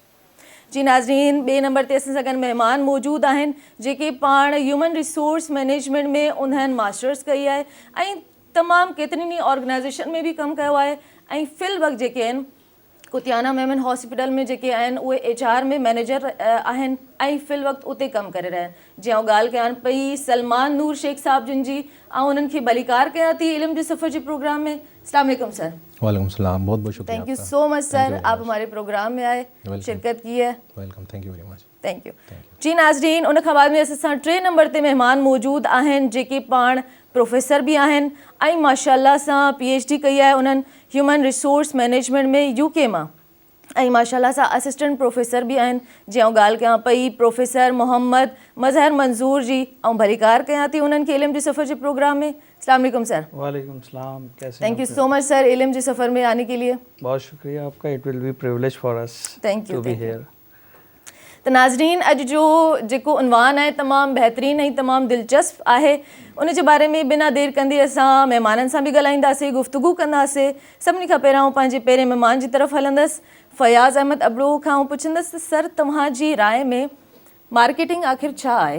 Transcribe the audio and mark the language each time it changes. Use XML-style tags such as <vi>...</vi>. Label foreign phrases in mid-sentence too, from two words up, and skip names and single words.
<sd>जी नाज़रीन, ॿिए नंबर ते असां सां गॾु महिमान मौजूदु आहिनि जेके पाण</sd> <en>human resource management</en> <sd>में उन्हनि मास्टर्स कई आहे ऐं तमामु केतिरनि ई ऑर्गेनाइज़ेशन में बि कमु कयो आहे ऐं फिल वक़्तु जेके आहिनि कुतियाना मेमन हॉस्पिटल में जेके आहिनि उहे HR में मैनेजर आहिनि ऐं फिल वक़्तु उते कमु करे रहिया आहिनि। जीअं ॻाल्हि कयां पई सलमान नूर शेख साहब जिन जी, ऐं उन्हनि खे भलीकार कयां थी इल्म जे सफ़र जे प्रोग्राम में।</sd> <ur>السلام علیکم سر. وعلیکم السلام، بہت بہت شکریہ.</ur> <en>thank you so much sir,</en> <ur>آپ ہمارے پروگرام میں آئے، شرکت کی ہے.</ur> <en>welcome, thank you very much. thank you.</en> <sd>जी नाज़रीन, उन खां बाद में असां सां 3 नंबर ते महिमान मौजूदु आहिनि जेके पाण प्रोफेसर बि आहिनि ऐं माशाअल्लाह सां PhD कई आहे उन्हनि</sd> <en>human resource management</en> <sd>में UK मां ऐं माशाअल्लाह सां</sd> <en>assistant professor</en> <sd>बि आहिनि। जीअं ॻाल्हि कयां पई प्रोफेसर मोहम्मद मज़हर मंज़ूर जी, ऐं भलीकार कयां थी उन्हनि खे इल्म जे सफ़र जे प्रोग्राम में।</sd> <ur>السلام علیکم سر. وعلیکم السلام، کیسے?</ur> <en>thank you so much sir</en> <ur>علم جے سفر میں آنے کے لیے. بہت شکریہ آپ کا,</ur> <en>it will be privilege for us to be here.</en> <sd>त नाज़रीन, अॼु जो जेको उनवान आहे तमामु बहितरीनु ऐं तमामु दिलचस्प आहे। उन जे बारे में बिना देरि कंदे असां महिमाननि सां बि ॻाल्हाईंदासीं, गुफ़्तगू कंदासीं। सभिनी खां पहिरियों पंहिंजे पहिरें महिमान जी तरफ़ हलंदसि, फ़याज़ अहमद अबड़ो खां पुछंदसि त सर तव्हांजी राय में मार्केटिंग आख़िर छा आहे?</sd>